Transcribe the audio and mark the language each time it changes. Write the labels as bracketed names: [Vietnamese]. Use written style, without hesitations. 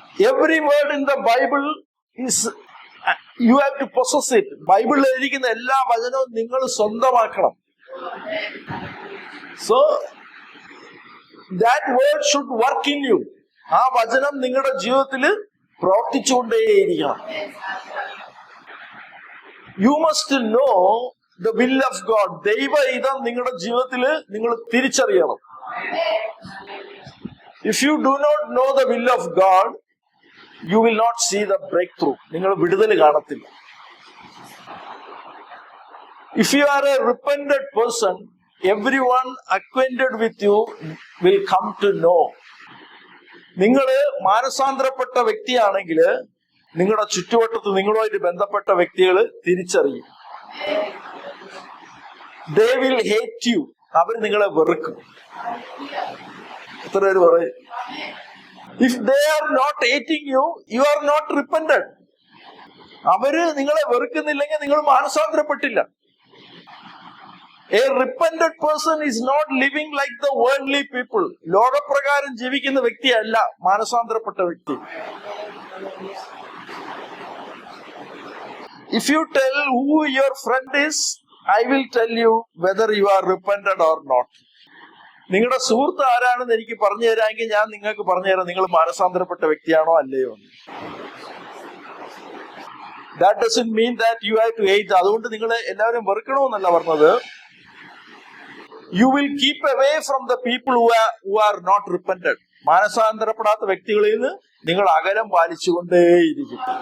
[English] Every word in the Bible is, you have to possess it. [Malayalam] ബൈബിളിൽ എഴുതിയിരിക്കുന്ന എല്ലാ വചനവും നിങ്ങൾ സ്വന്തമാക്കണം. [English] So that word should work in you. [Malayalam] ആ വചനം നിങ്ങളുടെ ജീവിതത്തിൽ പ്രവർത്തിച്ചുകൊണ്ടേയിരിക്കണം. [English] You must know the will of God. [Malayalam] ദൈവഹിതം നിങ്ങളുടെ ജീവിതത്തിൽ നിങ്ങൾ തിരിച്ചറിയണം. [English] If you do not know the will of God, you will not see the breakthrough. [Malayalam] നിങ്ങൾ വിടുതൽ കാണത്തില്ല. [English] If you are a repentant person, everyone acquainted with you will come to know. [Malayalam] നിങ്ങൾ മാനസാന്തരപ്പെട്ട വ്യക്തിയാണെങ്കിൽ നിങ്ങളുടെ ചുറ്റുവട്ടത്ത് നിങ്ങളുമായിട്ട് ബന്ധപ്പെട്ട വ്യക്തികൾ തിരിച്ചറിയും. [English] They will hate you. [Malayalam] അവർ നിങ്ങളെ വെറുക്കും. എത്ര പേര് പറയും? [English] If they are not hating you, you are not repentant. [Malayalam] അവര് നിങ്ങളെ വെറുക്കുന്നില്ലെങ്കിൽ നിങ്ങൾ മാനസാന്തരപ്പെട്ടില്ല. [English] A repentant person is not living like the worldly people. [Malayalam] ലോകപ്രകാരം ജീവിക്കുന്ന വ്യക്തിയല്ല മാനസാന്തരപ്പെട്ട വ്യക്തി. [English] If you tell who your friend is, I will tell you whether you are repentant or not. [Malayalam] നിങ്ങളുടെ സുഹൃത്ത് ആരാണെന്ന് എനിക്ക് പറഞ്ഞു തരാമെങ്കിൽ ഞാൻ നിങ്ങൾക്ക് പറഞ്ഞു തരാം നിങ്ങൾ മാനസാന്തരപ്പെട്ട വ്യക്തിയാണോ അല്ലയോ. [English] That doesn't mean that you have to hate. [Malayalam] അതുകൊണ്ട് നിങ്ങൾ എല്ലാവരും വെറുക്കണമെന്നല്ല പറഞ്ഞത്. [English] You will keep away from the people who are not repentant. [Malayalam] മാനസാന്തരപ്പെടാത്ത വ്യക്തികളിൽ നിന്ന് നിങ്ങൾ അകലം പാലിച്ചുകൊണ്ടേയിരിക്കും.